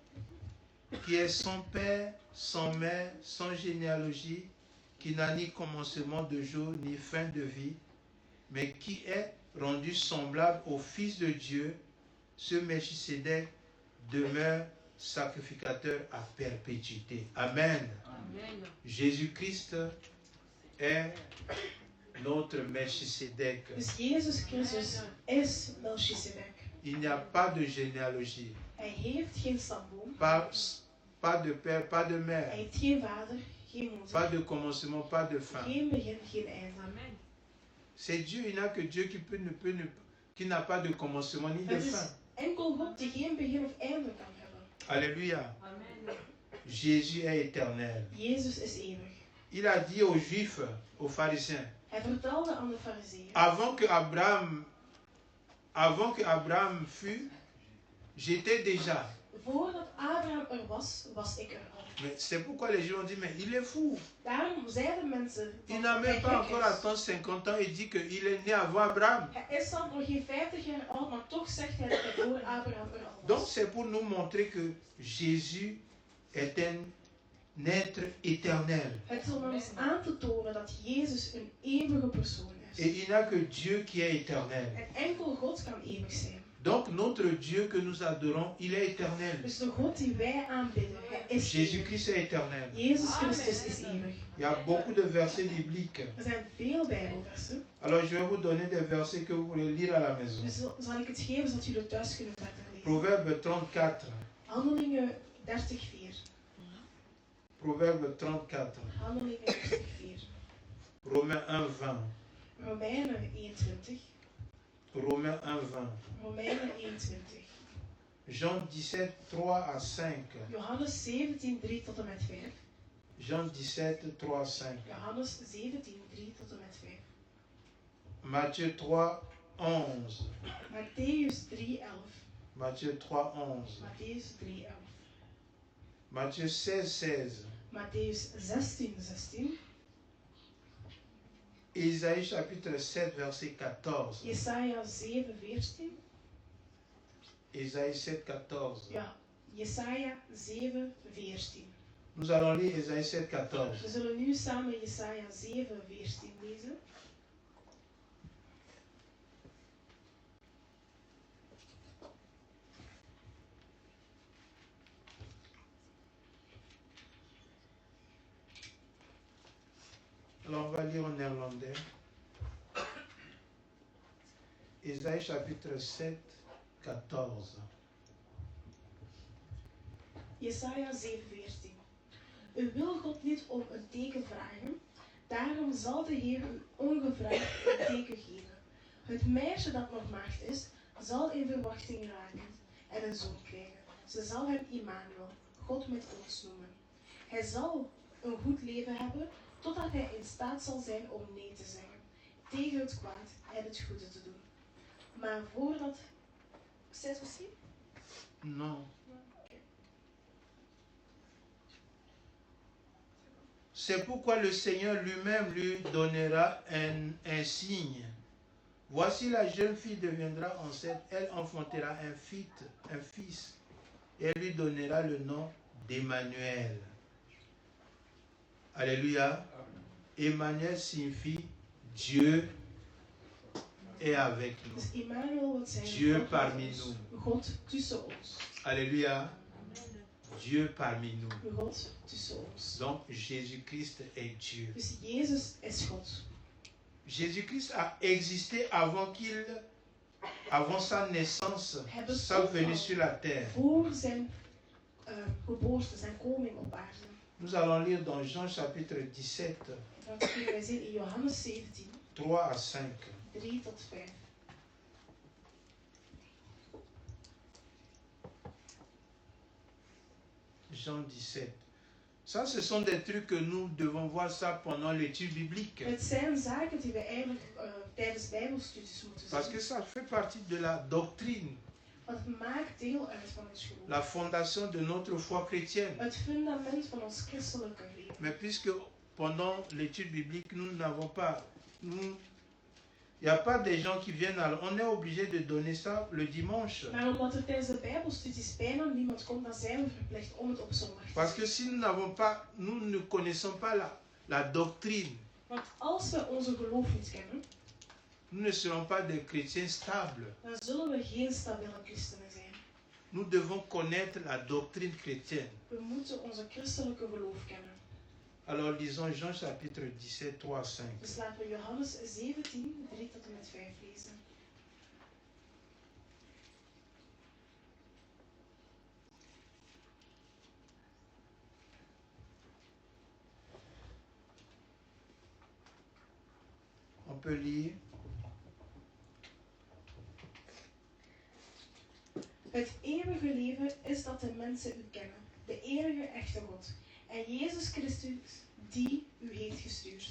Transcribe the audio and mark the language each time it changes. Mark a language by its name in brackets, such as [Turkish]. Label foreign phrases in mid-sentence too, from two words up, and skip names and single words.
[French] qui est sans père, sans mère, sans généalogie, qui n'a ni commencement de jour ni fin de vie, mais qui est rendu semblable au Fils de Dieu, ce Melchisédek demeure sacrificateur à perpétuité. Amen. Amen. Jésus-Christ est notre Melchisédek. [Dutch] Dus Jezus Christus is Melchizedek. [French] Il n'y a pas de généalogie, [Dutch] Hij heeft geen stamboom, [French] pas de père, pas de [Dutch] hij [French] mère, [Dutch] heeft geen vader, geen [French] pas [Dutch] moeder, [French] de commencement, pas de fin. [Dutch] geen begin, geen einde. [French] Amen. C'est Dieu, il n'y a que Dieu qui n'a pas de commencement ni de [Dutch] Het is [French] fin. [Dutch] enkel God die geen begin of einde kan hebben. [French] Alléluia. Amen. Jésus est éternel. [Dutch] Jezus is eeuwig. [French] Il a dit aux Juifs, aux pharisiens, [Dutch] Hij vertelde aan de fariseeën, [French] avant que Abraham fût, j'étais déjà. [Dutch] voordat Abraham er was ik er al. [French] Mais c'est pourquoi les gens ont dit, mais il est fou. [Dutch] Daarom zeiden mensen, [French] Il [Dutch] van [French] n'a [Dutch] dat [French] même [Dutch] hij [French] pas [Dutch] gek [French] encore [Dutch] is. [French] attendu 50 ans et dit qu'il est né avant Abraham. [Dutch] Hij is dan nog geen 50 jaar oud, maar toch zegt hij dat hij voor Abraham er al [French] Donc [Dutch] was. [French] c'est pour nous montrer que Jésus est un être éternel. [Dutch] Het is om ons aan te tonen dat Jezus een eeuwige persoon [French] Et [Dutch] is. [French] il n'y a que Dieu qui est éternel. [Dutch] En enkel God kan eeuwig zijn. [French] Donc notre Dieu que nous adorons, il est éternel. [Dutch] Dus de God die wij aanbidden, hij is eeuwig. [French] Jésus-Christ est éternel. [Dutch] Jezus Christus is eeuwig. [French] Il y a beaucoup de versets bibliques. [Dutch] Er zijn veel Bijbelversen. [French] Alors je vais vous donner des versets que vous pourrez lire à la maison. [Dutch] Dus zal ik het geven zodat jullie thuis kunnen verder lezen. [French] Proverbe 34. [Dutch] Handelingen 30:4. [French] Proverbe 34. [Dutch] Handelingen 30:4. [French] Romains 1:20. [Dutch] Romeinen 21. [French] Romains 1:20. [Dutch] Romeinen 21. [French] Jean 17, 3 à 5. [Dutch] Johannes 17, 3 tot en met 5. [French] Jean 17, 3 à 5. [Dutch] Johannes 17, 3 tot en met 5. [French] Matthieu 3, 11. [Dutch] Matthäus 3:11. [French] Matthieu 3, 11. [Dutch] Matthäus 3:11. [French] Matthieu 16, 16. [Dutch] Matthäus 16:16. [French] Ésaïe chapitre 7, verset 14. [Dutch] Jesaja 7:14. [French] Ésaïe 7, 14. [Dutch] Ja, Jesaja 7:14. [French] Nous allons lire Ésaïe 7, 14. [Dutch] We zullen nu samen Jesaja 7:14 lezen. [French] Alors on va lire en néerlandais. Ésaïe chapitre 7, 14. [Dutch] Jesaja 7:14. U wil God niet om een teken vragen, daarom zal de Heer u ongevraagd een teken geven. Het meisje dat nog maagd is, zal in verwachting raken en een zoon krijgen. Ze zal hem Immanuel, God met ons noemen. Hij zal een goed leven hebben, totdat hij in staat zal zijn om nee te zeggen, tegen het kwaad en het goede te doen. Maar voordat... [French] C'est aussi? Non. C'est pourquoi le Seigneur lui-même lui donnera un signe. Voici la jeune fille deviendra enceinte, elle enfantera un fils, et elle lui donnera le nom d'Emmanuel. Alléluia. Emmanuel signifie Dieu est avec nous. [Dutch] Dus Emmanuel wil zeggen [French] Dieu [Dutch] God [French] parmi [Dutch] met ons. [French] nous. [Dutch] God tussen ons. [French] Alléluia. Dieu parmi nous. [Dutch] God tussen ons. [French] Donc Jésus-Christ est Dieu. [Dutch] Dus Jezus is God. [French] Jésus-Christ a existé avant sa naissance, sa venue sur la terre. [Dutch] Voor zijn geboorte, zijn koming op aarde. [French] Nous allons lire dans Jean chapitre 17, [Dutch] Dat kunnen wij zien in Johannes 17, [French] 3 à 5. [Dutch] 3 tot 5. [French] Jean 17. Ça, ce sont des trucs que nous devons voir ça pendant l'étude biblique. [Dutch] Het zijn zaken die we eigenlijk tijdens bijbelstudies moeten [French] Parce que [Dutch] zien. [French] ça fait partie de la doctrine, [Dutch] Want het maakt deel uit van ons geloof. [French] la fondation de notre foi chrétienne. [Dutch] Het fundament van ons christelijke leven. [French] Mais puisque pendant l'étude biblique, nous n'avons pas... Il n'y a pas des gens qui viennent... On est obligé de donner ça le dimanche. [Dutch] Maar omdat er tijdens de bijbelstudies bijna niemand komt, dan zijn we verplicht om het op zondag te [French] Parce [Dutch] doen. [French] que si nous ne connaissons pas la doctrine, [Dutch] Want als we onze geloof niet kennen, [French] nous ne serons pas des chrétiens stables. [Dutch] dan zullen we geen stabiele christenen zijn. [French] Nous devons connaître la doctrine chrétienne. [Dutch] We moeten onze christelijke geloof kennen. [French] Alors lisons Jean chapitre 17, 3 à 5. [Dutch] Dus laten we Johannes 17, 3 tot en met 5 lezen. [French] On peut lire. [Dutch] Het eeuwige leven is dat de mensen u kennen, de enige echte God, en Jezus Christus die u heeft gestuurd.